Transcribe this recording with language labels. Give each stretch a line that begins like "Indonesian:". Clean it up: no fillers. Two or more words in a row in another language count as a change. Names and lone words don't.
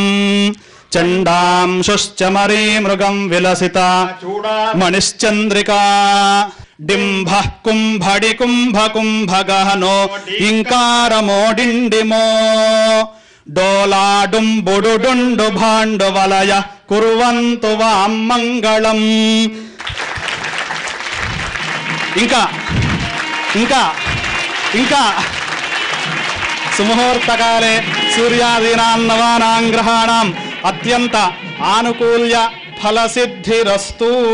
Sanskrit: चण्डांशुश्च मरीमृगं विलसिता मणिश्चन्द्रिका। डिम्भः कुम्भडि कुम्भकुम्भगहनो इंकारमोडिंडिमो। डोलाडुम्बुडुडुण्डु भाण्डुवलय कुर्वन्तु वां मंगलम्।
Telugu: ఇంకా ఇంకా ఇంకా
Sanskrit: సుముహూర్తకాలే సూర్యాదీనాం నవానాం గ్రహాణాం అత్యంత ఆనుకూల్య ఫలసిద్ధిరస్తు.